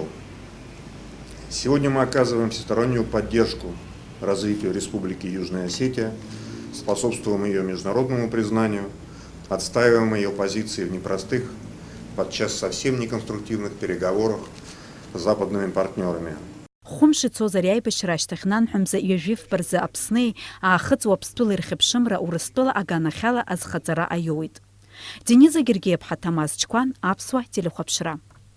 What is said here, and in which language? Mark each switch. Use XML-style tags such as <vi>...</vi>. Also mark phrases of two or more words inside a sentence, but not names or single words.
<ru>Сегодня мы оказываем всестороннюю поддержку развитию Республики Южная Осетия, способствуем ее международному признанию, отстаиваем ее позиции в непростых, подчас совсем неконструктивных переговорах с западными партнерами.</ru> <ab>Хәымш ицоз ари аибашьра ашьҭахь нанҳәамза ҩажәифба рзы Аԥсни аахыҵуа Аԥстәыла ирхьыԥшымра Урыстәыла аганахьала азхаҵара аиуит. Дениза Гергиев-ԥҳа, Ҭамаз Чкәан, Аԥсуа телехәаԥшра.</ab>